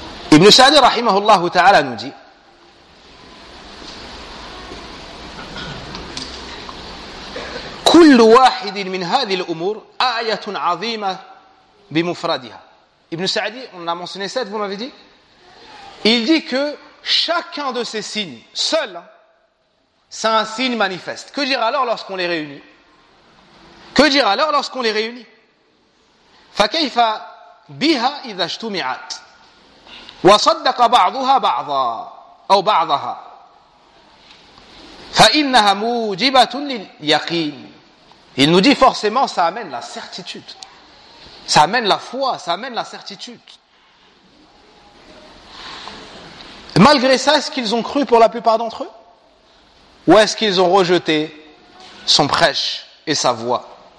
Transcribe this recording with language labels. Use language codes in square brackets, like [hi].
[ar] Ibn Sa'd rahimahullah ta'ala [fr] nous dit: [ar] كل واحد من هذه الامور ايه عظيمه بمفردها. [fr] Ibn Sa'd, on a mentionné 7, vous m'avez dit. Il dit que chacun de ces signes seul, c'est un signe manifeste. Que dire alors lorsqu'on les réunit? Que dire alors lorsqu'on les réunit? [ar] فكيف بها اذا اجتمعت وصدق بعضها بعضا او بعضها فانها موجبه لليقين. [fr] Il nous dit forcément, ça amène la certitude. Ça amène la foi, ça amène la certitude. Malgré ça, est-ce qu'ils ont cru pour la plupart d'entre eux? Ou est-ce qu'ils ont rejeté son prêche et sa voix?